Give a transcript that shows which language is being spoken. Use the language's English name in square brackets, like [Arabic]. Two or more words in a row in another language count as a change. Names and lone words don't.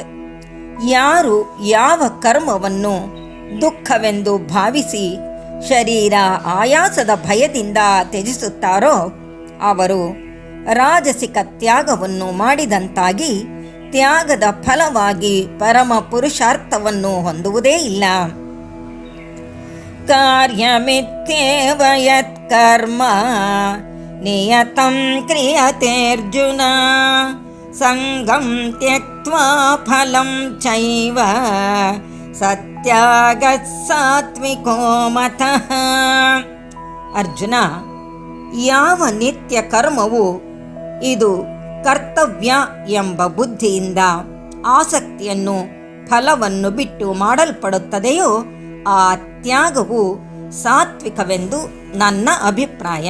[Kannada] ಯಾರು ಯಾವ ಕರ್ಮವನ್ನು ದುಃಖವೆಂದು ಭಾವಿಸಿ ಶರೀರ ಆಯಾಸದ ಭಯದಿಂದ ತ್ಯಜಿಸುತ್ತಾರೋ ಅವರು ರಾಜಸಿಕ ತ್ಯಾಗವನ್ನು ಮಾಡಿದಂತಾಗಿ ತ್ಯಾಗದ ಫಲವಾಗಿ ಪರಮ ಪುರುಷಾರ್ಥವನ್ನು ಹೊಂದುವುದೇ ಇಲ್ಲ. [Sanskrit] ಕಾರ್ಯಮಿತ್ಯೇವ ಯತ್ಕರ್ಮ ನಿಯತಂ ಕ್ರಿಯತೇರ್ಜುನ ಸಂಗಂ ತ್ಯಕ್ತ್ವಾ ಫಲಂ ಚೈವ ಸತ್ಯಾಗಃ ಸಾತ್ವಿಕೋ ಮತಃ. [Kannada] ಅರ್ಜುನ, ಯಾವ ನಿತ್ಯ ಕರ್ಮವು ಇದು ಕರ್ತವ್ಯ ಎಂಬ ಬುದ್ಧಿಯಿಂದ ಆಸಕ್ತಿಯನ್ನು ಫಲವನ್ನು ಬಿಟ್ಟು ಮಾಡಲ್ಪಡುತ್ತದೆಯೋ ಆ ತ್ಯಾಗವು ಸಾತ್ವಿಕವೆಂದು ನನ್ನ ಅಭಿಪ್ರಾಯ.